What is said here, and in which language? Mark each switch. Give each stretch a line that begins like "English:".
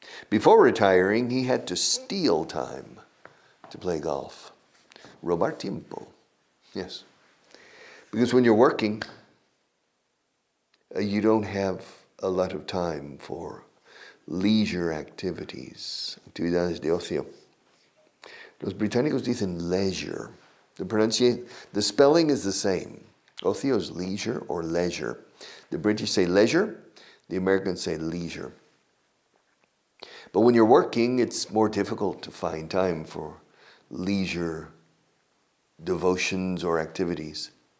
English: Before retiring, he had to steal time to play golf.
Spanish: Robar tiempo.
English: Yes. Because when you're working, you don't have a lot of time for leisure activities,
Spanish: actividades de ocio. Los británicos dicen leisure.
English: The spelling is the same. Ocio is leisure or leisure. The British say leisure, the Americans say leisure. But when you're working, it's more difficult to find time for leisure devotions or activities.